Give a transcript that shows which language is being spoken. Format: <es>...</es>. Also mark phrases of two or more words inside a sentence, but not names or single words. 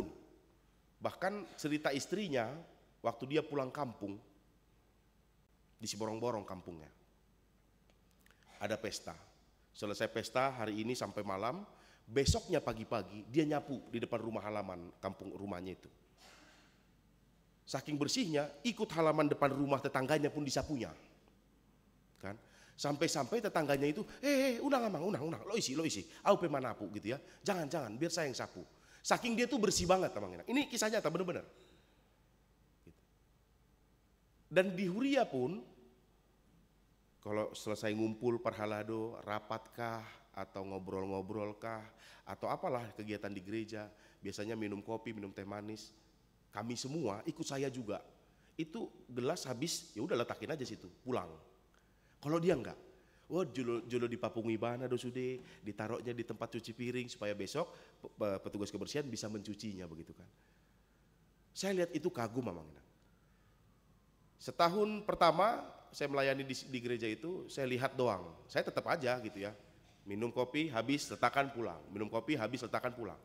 <id>Bahkan cerita istrinya waktu dia pulang kampung, di Siborong-Borong kampungnya, ada pesta. Selesai pesta hari ini sampai malam, besoknya pagi-pagi dia nyapu di depan rumah halaman kampung rumahnya itu. Saking bersihnya, ikut halaman depan rumah tetangganya pun disapunya. Kan? Sampai-sampai tetangganya itu,</id> <bbc>unang amang, unang, lo isi, au pe manapu</bbc> <id>gitu ya. Jangan, biar saya yang sapu. Saking dia tuh bersih banget</id> <bbc>Amang Inang.</bbc> <id>Ini kisah nyata bener-bener. Gitu. Dan di huria pun, kalau selesai ngumpul parhalado, rapatkah, atau ngobrol-ngobrolkah, atau apalah kegiatan di gereja, biasanya minum kopi, minum teh manis. Kami semua ikut saya juga. Itu gelas habis, ya udah letakin aja situ, pulang. Kalau dia enggak,</id> <bbc>jolo dipapungi bana dosude,</bbc> <id>ditaruhnya di tempat cuci piring supaya besok petugas kebersihan bisa mencucinya begitu kan. Saya lihat itu kagum</id> <bbc>Amang Inang.</bbc> <id>Setahun pertama saya melayani di gereja itu, saya lihat doang. Saya tetap aja gitu ya. Minum kopi habis letakkan pulang, minum kopi habis letakkan pulang.</id>